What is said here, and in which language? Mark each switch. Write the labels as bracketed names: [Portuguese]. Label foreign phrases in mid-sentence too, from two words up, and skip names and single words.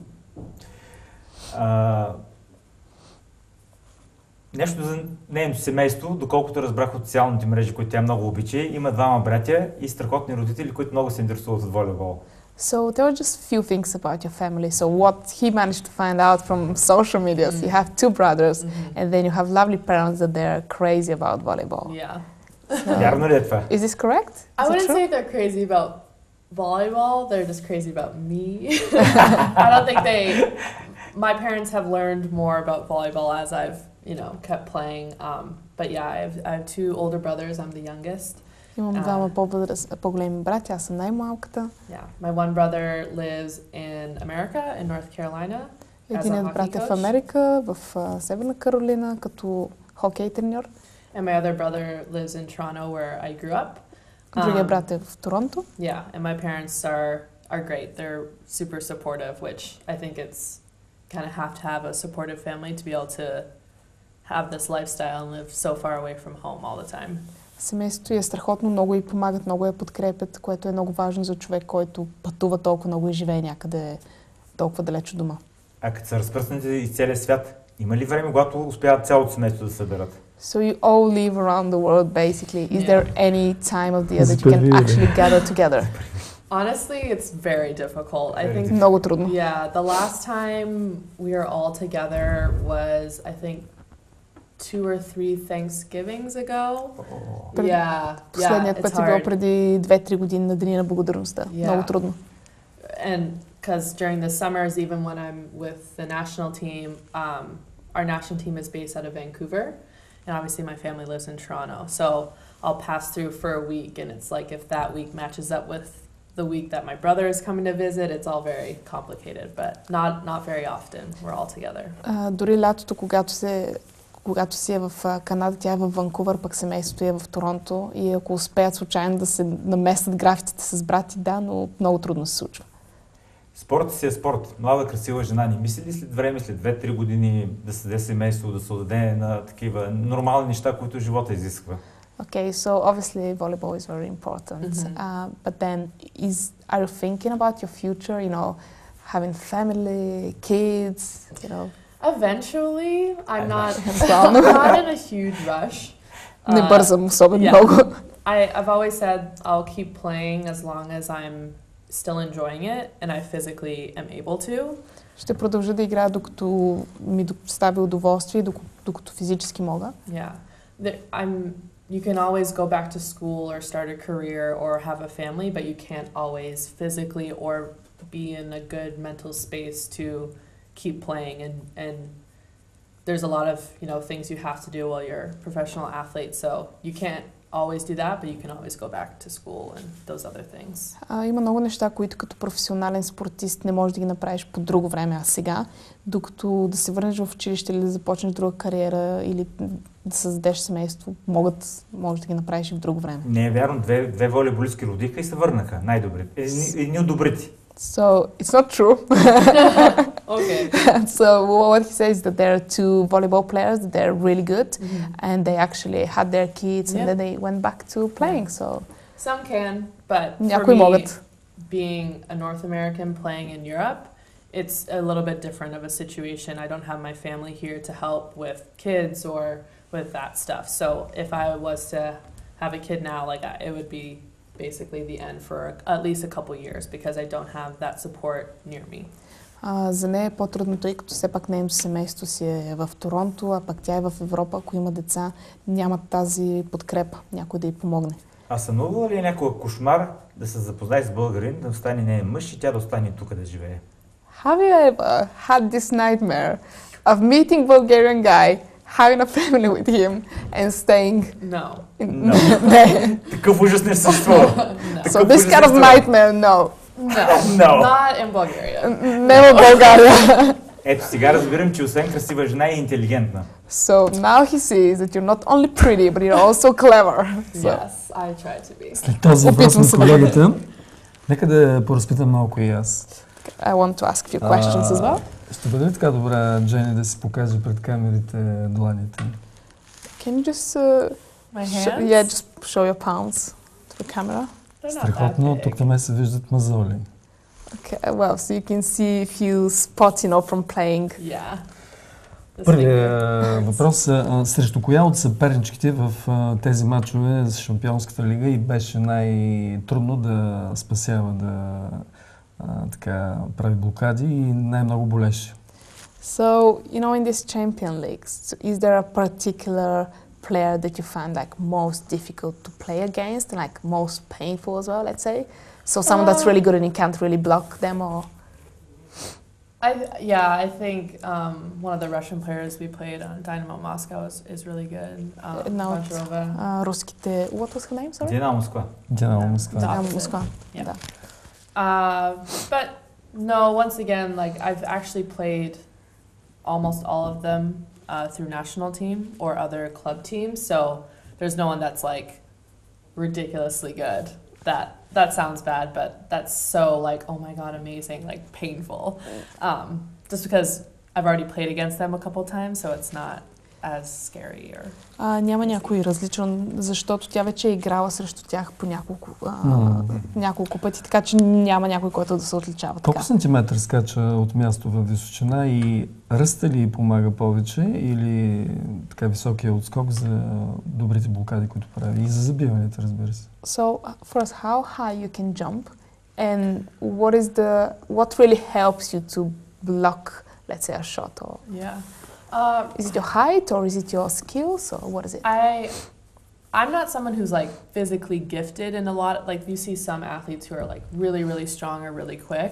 [Bulgarian] Нещо за нейното семейство, доколкото разбрах от социалните мрежи, които тя много обича, има 2 братя и страхотни родители, които много се интересуват от волейбол. [English] So there were just few things about your family. So what he managed to find out from social media, you have 2 brothers, and then you have lovely parents that they're crazy about volleyball. Yeah. [Bulgarian] Вярно ли е това? [English] Is this correct? I wouldn't say they're crazy about volleyball, they're just crazy about me. I don't think my parents have learned more about volleyball as I've you know, kept playing. But yeah, I have two older brothers. I'm the youngest. [Bulgarian] Имам двама по-големи брати, аз съм най-малката. [English] Yeah, my one brother lives in America, in North Carolina. [Bulgarian] Единият брат е в Америка, в Северна Каролина, като хокей треньор. [English] And my other brother lives in Toronto, where I grew up. [Bulgarian] Другия брат е в Торонто. [English] Yeah, and my parents are great. They're super supportive, which I think it's kind of have a supportive family to be able to have this lifestyle and live so far away from home all the time. [Bulgarian] Семейството е страхотно, много ѝ помагат, много я подкрепят, което е много важно за човек, който пътува толкова много и живее някъде толкова далеч от дома. А като са разпръснати из целия свят, има ли време, когато успяват цялото семейство да се съберат? [English] So you all live around the world basically. Is there any time of the year that you can actually gather together? Honestly, it's very difficult. I think [Bulgarian] много трудно. [English] Yeah, the last time we were all together was, I think, 2 or 3 Thanksgivings ago. Yeah, [Bulgarian] последният път е било преди 2-3 години на Деня на благодарността. Много трудно. [English] And because during the summers, even when I'm with the national team, our national team is based out of Vancouver, and obviously my family lives in Toronto. So I'll pass through for a week, and it's like if that week matches up with the week that my brother is coming to visit, it's all very complicated, but not very often. We're all together. [Bulgarian] Дори лятото, когато си е в Канада, тя е в Ванкувър, пък семейството е в Торонто и ако успеят случайно да се наместят графиците с брати, да, но много трудно се случва. Спортът си е спорт. Млада, красива жена. Не мисли ли след време, след 2-3 години да създаде семейство, да се отдаде на такива нормални неща, които живота изисква? [English] Okay, so obviously volleyball is very important. But then, are you thinking about your future, you know, having family, kids, you know? Eventually, I'm not in a huge rush. [Bulgarian] Не бързам особено много. [English] I've always said I'll keep playing as long as I'm still enjoying it and I physically am able to. [Bulgarian] Ще продължа да играя докато ми достави удоволствие, докато физически мога. [English] Yeah. You can always go back to school or start a career or have a family, but you can't always physically or be in a good mental space to keep playing, and there's a lot of, you know, things you have to do while you're a professional athlete, so you can't always do that, but you can always go back to school and those other things. [Bulgarian] Има много неща, които като професионален спортист не можеш да ги направиш по друго време, а сега, докато да се върнеш в училище или да започнеш друга кариера или да създадеш семейство, можеш да ги направиш и в друго време. Не е вярно, две волейболистки родиха и се върнаха, най-добри. Едни от добрите. [English] So, it's not true. Okay. So, what he says is that there are 2 volleyball players, that they're really good, and they actually had their kids, and then they went back to playing, so... Some can, but for me, being a North American playing in Europe, it's a little bit different of a situation. I don't have my family here to help with kids or with that stuff. So, if I was to have a kid now, like, it would be basically the end for at least a couple years because I don't have that support near me. [Bulgarian] За нея е по-трудно, тъй като все пак нейното семейство си е в Торонто, а пък тя е в Европа. Ако има деца, нямат тази подкрепа, някой да й помогне. А сънувала ли е някога кошмар да се запознае с българин, да стане неин мъж и тя да остане тук да живее? [English] Have you ever had this nightmare of meeting Bulgarian guy, having a family with him and staying? No. [Bulgarian] Такъв ужас не съществува. [English] So this kind of nightmare, no. No. Not in Bulgaria. [Bulgarian] Не в България. Ето сега разбирам, че освен красива жена е интелигентна. [English] So now he sees that you're not only pretty, but you're also clever. Yes, I try to be. [Bulgarian] След този въпрос на колегата, нека да поразпитам малко и аз. [English] I want to ask a few questions as well. [Bulgarian] Ще бъде ли така добра, Джени, да си покаже пред камерите дланите? [English] Can you just My hands? just show your palms to the camera? [Bulgarian] Страхотно, тук на мен се виждат мазоли. [English] Okay, well, so you can see a few spots, you know, from playing. Yeah. [Bulgarian] Първият въпрос е срещу коя от съперничките в тези матчове за Шампионската лига и беше най-трудно да спасява, да така прави блокади и най-много болеше? [English] So, you know, in this Champion Leagues, is there a particular player that you find like most difficult to play against and like most painful as well, let's say? So someone that's really good and you can't really block them or... I think one of the Russian players we played on Dynamo Moscow is really good. [Bulgarian] Една от руските... [English] What was her name, sorry? [Bulgarian] Динамо Москва. Динамо Москва. Динамо Москва, [English] Yeah. [Bulgarian] да. [English] But no, once again, like I've actually played almost all of them through national team or other club teams, so there's no one that's like ridiculously good. That sounds bad, but that's so like, oh my god, amazing, like painful. Just because I've already played against them a couple times, so it's not as scary or... [Bulgarian] Няма някой различен, защото тя вече е играла срещу тях по няколко пъти, така че няма някой, който да се отличава така. Колко сантиметър скача от място във височина и ръста ли помага повече или така високия отскок за добрите блокади, които прави и за забиването, разбира се? [English] So, first, how high you can jump and what really helps you to block, let's say, a shot or... Yeah. Is it your height or is it your skills or what is it? I'm not someone who's like physically gifted in a lot, like you see some athletes who are like really, really strong or really quick.